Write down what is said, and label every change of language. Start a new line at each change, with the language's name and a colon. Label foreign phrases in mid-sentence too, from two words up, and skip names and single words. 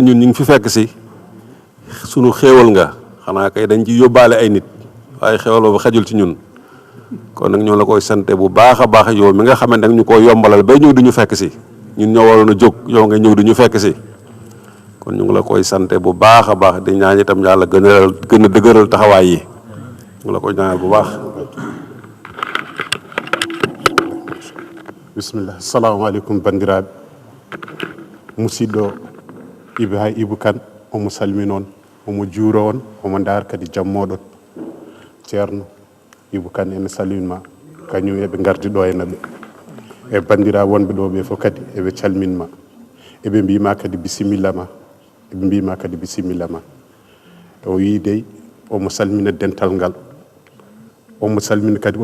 Wolof: ñun ñu ngi fi fekk si sunu xéewal nga xanaa kay dañ ci yóbbaale ay nit waaye xéewal boobu xajul ci ñun kon nag ñoo la koy sante bu baax a baax yow mi nga xamante ne ñu ko yombalal bay ñëw di ñu fekk si ñun ñoo waroon a jóg yow nga ñëw di ñu fekk si kon ñu ngi la koy sante bu baax a baax di ñaan itam yàlla gën a dëgëral taxawaay yi ñu ngi la koy ñaanal bu baax.
Arabic: بسم الله السلام عليكم
Fula: bandiraɓe musidɗo Ibou Kane omo salmini on omo juuro on omo ndaar kadi jammoɗon ceerno Ibou Kane ene salminma kañum eɓe gardi ɗo henna ɓe e bandira wonɓe ɗo ɓe fof kadi eɓe calminma eɓe mbima kadi bisimilla ma eɓe mbima kadi bisimilla ma o wi dey omo salmina dental ngal omo salmina kadi